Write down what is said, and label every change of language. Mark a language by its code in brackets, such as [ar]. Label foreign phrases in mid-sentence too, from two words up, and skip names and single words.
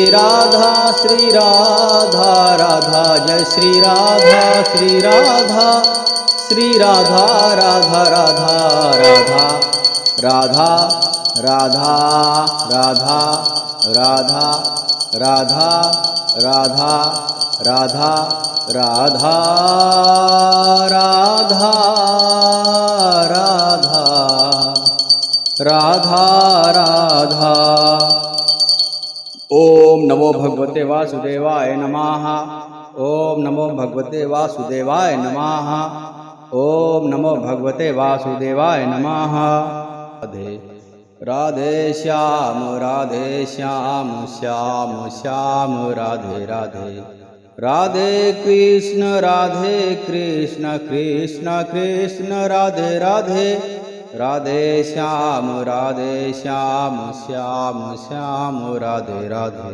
[hi] राधा श्री राधा राधा जय श्री राधा श्री राधा श्री राधा राधा राधा राधा राधा राधा राधा राधा राधा राधा राधा राधा राधा राधा राधा। [sa] ओम नमो भगवते वासुदेवाय नमः। ओम नमो भगवते वासुदेवाय नमः। ओम नमो भगवते वासुदेवाय नमः। [hi] राधे राधे श्याम श्याम श्याम राधे राधे राधे कृष्ण कृष्ण कृष्ण राधे राधे राधे श्याम श्याम श्याम राधे राधे।